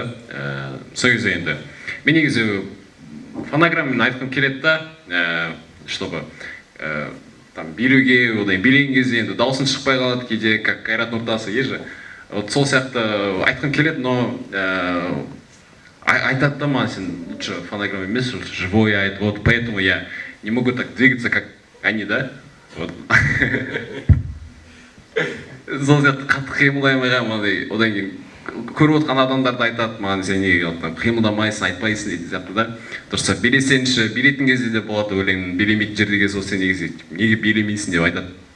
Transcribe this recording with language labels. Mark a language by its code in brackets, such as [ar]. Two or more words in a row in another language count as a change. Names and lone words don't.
[kk] Сол кезде енді мен негізі фонограммамен айтқым келеді да, [ru] чтобы там [kk] билеуге, одан билеген кезде енді дауысын шықпай қалады кейде, как Қайрат Нұртасы ежі. Сол сияқты айтқым келеді, но айтады да маған, сен лучше фонограмма емес, живой айт, [ru] вот поэтому я не могу так двигаться, как они, да? Вот. [kk] Сол сияқты қатты қимылдамайға, одан кейін көріп отқан адамдарды айтады, маған сен неге қимылдамайсың, айтпайсың дейтін сияқты да. Дұрыста билесеңші, билейтін кезде де болады өлеңнің, билемейтін жердегі сол сен неге билемейсің деп айтады.